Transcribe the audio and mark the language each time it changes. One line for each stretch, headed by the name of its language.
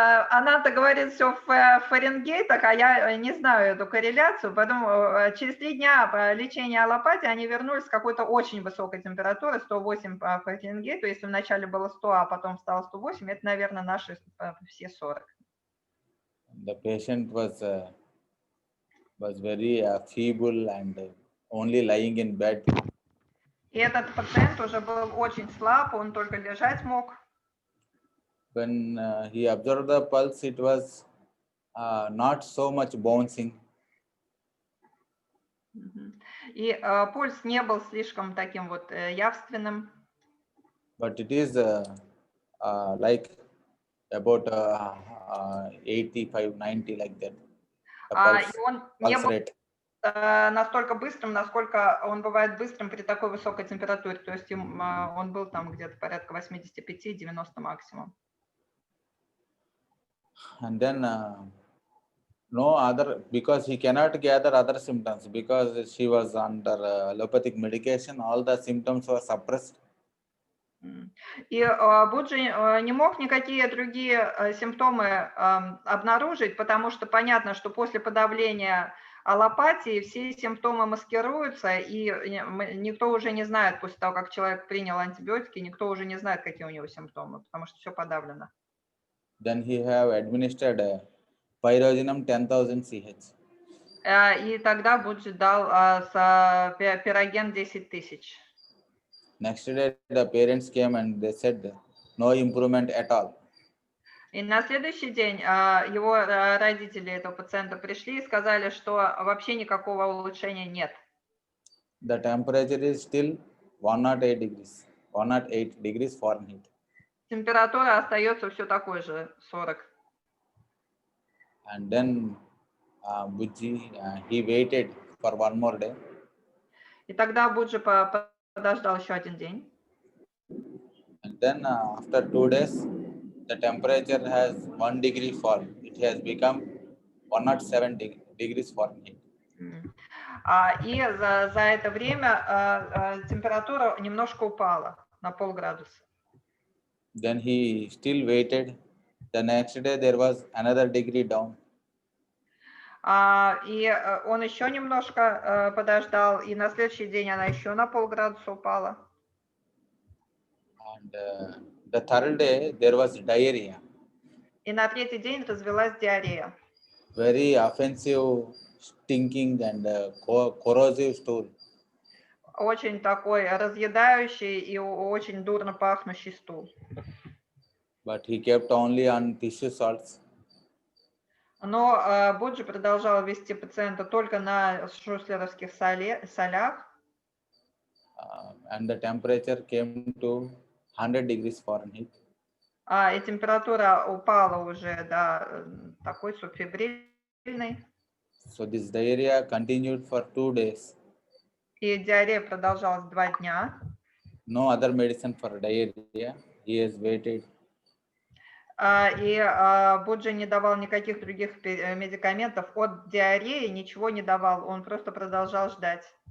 Russian: Она-то говорит все в фаренгейтах, а я не знаю эту корреляцию. Потом через 3 дня лечения аллопатии они вернулись с какой-то очень высокой температурой, 108 по фаренгейту. Если вначале было 100, а потом стало 108, это, наверное, наши все 40.
English: The patient was very feeble and only lying in bed.
Russian: И И этот пациент уже был очень слаб, он только лежать мог.
English: When he observed the pulse, it was not so much bouncing.
Russian: И пульс не был слишком таким вот явственным.
English: But it is like about 85, 90 like that. The pulse,
Russian: И он не
English: pulse
Russian: был
English: rate.
Russian: настолько быстрым, насколько он бывает быстрым при такой высокой температуре. То есть он был там где-то порядка 85-90 максимум.
English: And then no other, because he cannot gather other symptoms, because she was under allopathic medication, all the symptoms were suppressed.
Russian: И Буджи не мог никакие другие симптомы обнаружить, потому что понятно, что после подавления аллопатии все симптомы маскируются, и никто уже не знает, после того, как человек принял антибиотики, никто уже не знает, какие у него симптомы, потому что все подавлено.
English: Then he have administered pyrogenum 10,000 CH.
Russian: И тогда Буджи дал пироген 10 тысяч.
English: Next day, the parents came and they said no improvement at all.
Russian: И на следующий день его родители этого пациента пришли и сказали, что вообще никакого улучшения нет.
English: The temperature is still 108 degrees, 108 degrees Fahrenheit.
Russian: Температура остается все такой же, 40.
English: And then Bujji, he waited for one more day.
Russian: И тогда Буджи подождал еще один день.
English: And then after 2 days, the temperature has 1 degree fall. It has become 107 degrees Fahrenheit.
Russian: И за это время температура немножко упала на полградуса.
English: Then he still waited. The next day there was another degree down.
Russian: И он еще немножко подождал, и на следующий день она еще на полградуса упала.
English: And the third day there was diarrhea.
Russian: И на третий день развилась диарея.
English: Very offensive, stinking and corrosive stool.
Russian: Очень такой разъедающий и очень дурно пахнущий стул.
English: But he kept only on tissue salts.
Russian: Но Буджи продолжал вести пациента только на шуслеровских солях.
English: And the temperature came to 100 degrees Fahrenheit.
Russian: И температура упала уже до такой субфебрильной.
English: So this diarrhea continued for 2 days.
Russian: И диарея продолжалась 2 дня.
English: No other medicine for diarrhea. He has waited.
Russian: И Буджи не давал никаких других медикаментов от диареи, ничего не давал, он просто продолжал ждать.